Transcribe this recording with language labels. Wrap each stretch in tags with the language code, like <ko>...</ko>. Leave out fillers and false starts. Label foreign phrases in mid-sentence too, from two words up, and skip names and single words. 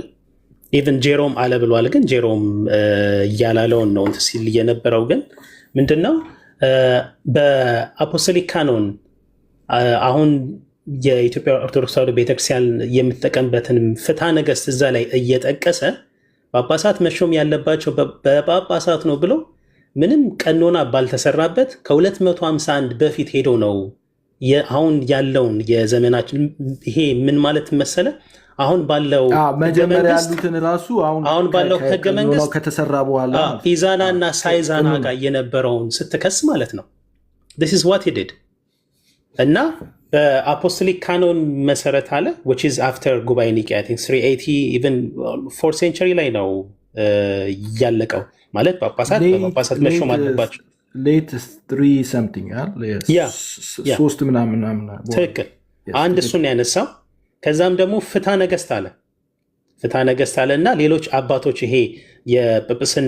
<am>ኢቨን ጄሮም አለ ብሏል። ግን ጄሮም እያላለውን ነው ሲል የነበረው። ግን ምንድነው በአፖስቶሊክ ካኖን አሁን የኢትዮጵያ ኦርቶዶክስ ተዋሕዶ ቤተክርስቲያን የምትጠቀምበትን ፍትሐ ነገሥት እዛ ላይ እየጠቀሰ ጳጳሳት መሾም ያለባቸው በጳጳሳት ነው ብሎ ምንም ቀኖና ባልተሰራበት ከ251 በፊት ሄዶ ነው አሁን ያለውን የዘመናችን ይሄ ምን ማለት መሰለ አሁን ባለው መጀመሪያ ያሉትን ራሱ አሁን ባለው ህገ መንግስት ከተሰራ በኋላ ኢዛና እና ሳይዛና ጋር የነበረውን ስትከስ ማለት ነው።</am> <en>this is what he did</en> <am>እና በአፖስቶሊክ ካኖን መሰረት አለ</am> <en>which is after</en> <am>ጉባኤ ኒቂያ</am> <en>I think 380 even 4th century</en> <am>ላይ ነው ያለቀው። ማለት ጳጳሳት በጳጳሳት መሾም አለባቸው።</am> <en>late 3 something</en> <am>ሶስት ምናምን ትክክል። አንድ እሱን ያነሳው። ከዛም ደግሞ ፍትሐ ነገሥት አለ። ፍትሐ ነገሥት አለ እና ሌሎች አባቶች ይሄ የጵጵስና</am>